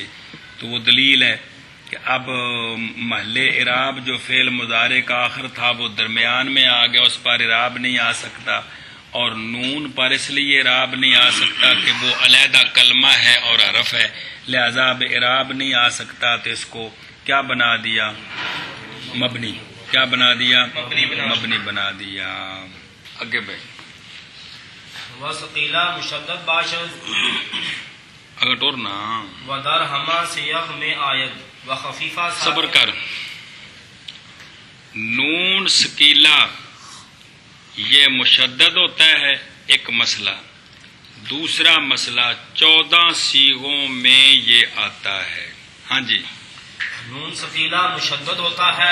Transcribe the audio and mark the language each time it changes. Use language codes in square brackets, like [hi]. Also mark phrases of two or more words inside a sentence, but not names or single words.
[ur] تو وہ دلیل ہے کہ اب محل اعراب جو فعل مضارع کا آخر تھا وہ درمیان میں آ گیا اس پر اعراب نہیں آ سکتا اور نون پر اس لیے اعراب نہیں آ سکتا کہ وہ علیحدہ کلمہ ہے اور حرف ہے لہذا اب اعراب نہیں آ سکتا تو اس کو کیا بنا دیا مبنی. کیا بنا دیا مبنی بنا دیا. آگے بھائی [fa] و ثقیلہ مشدد باشد [pa] اگر ٹورنا [fa] و در ہما سیغ میں آید و خفیفہ [ur] صبر کر. نون سکیلا یہ مشدد ہوتا ہے ایک مسئلہ. دوسرا مسئلہ 14 سیغوں میں یہ آتا ہے. ہاں جی نون ثقیلہ مشدد ہوتا ہے